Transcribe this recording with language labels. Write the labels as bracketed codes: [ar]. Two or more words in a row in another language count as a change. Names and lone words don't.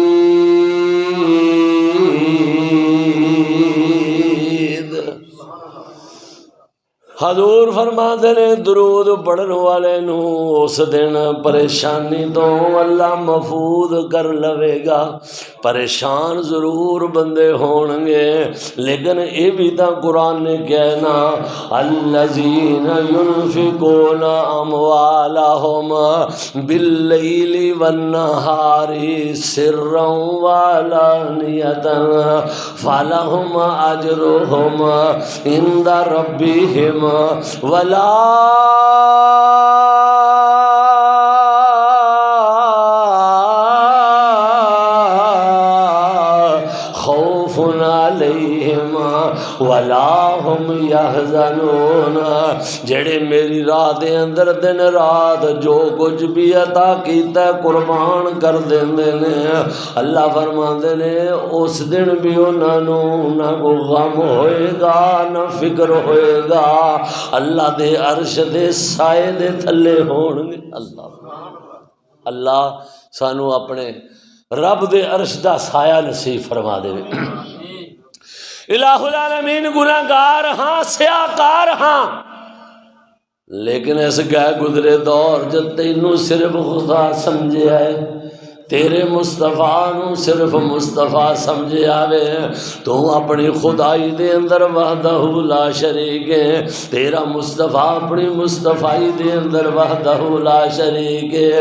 [pa] حضور فرماتے نے درود پڑھن والے نو اس دن پریشانی تو اللہ محفوظ کر لوے گا۔ پریشان ضرور بندے ہون گے، لیکن یہ بھی تو قرآن نے کہنا [ar] الذین ينفقون اموالهم باللیل والنہار سرا وعلانیۃ فلہم اجرہم عند ربہم ولا خوف علیہم ولا ہم یحزنون۔ [pa] جڑے میری راہ دے اندر دن رات جو کچھ بھی عطا کیتا قربان کر دیندے نے، اللہ فرماندے نے اس دن بھی انہاں نوں نہ کو غم ہوئے گا نہ فکر ہوئے گا، اللہ دے عرش دے سائے دے تھلے ہون گے۔ اللہ سانو اپنے رب دے عرش دا سایہ نصیب فرما دے۔ [ar] الہ العالمین [pa] گناہگار ہاں، سیاکار ہاں، لیکن اس گئے گزرے دور جب تینوں صرف خدا سمجھے آئے، تیرے مصطفیٰ نو صرف مصطفیٰ سمجھے آوے، تو اپنی خدائی دے اندر [ar] وحدہ لا شریک [pa] ہے، تیرا مصطفیٰ اپنی مصطفیٰ دے اندر [ar] وحدہ لا شریک [pa] ہے۔